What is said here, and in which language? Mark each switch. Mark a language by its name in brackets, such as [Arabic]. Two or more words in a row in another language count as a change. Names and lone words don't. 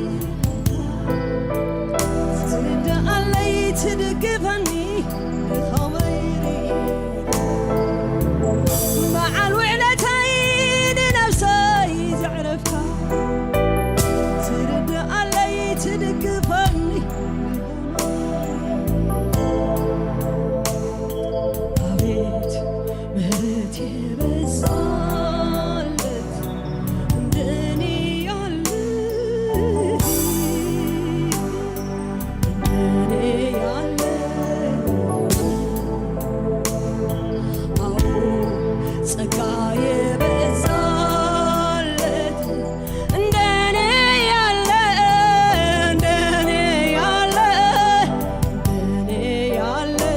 [Tigrinya] ትርዳኣለይ ትድግፈኒ ብኸመይ በዓል ውዕለተይ ንነፍሰይ ዘዕረፍካ ትርዳኣለይ ትድግፈኒ [Amharic] አቤት ምሕረት የበዛለት እንደኔ ያለ እንደኔ ያለ አዎ ጸጋ የበዛለት እንደኔ ያለ እንደኔ ያለ እንደኔ ያለ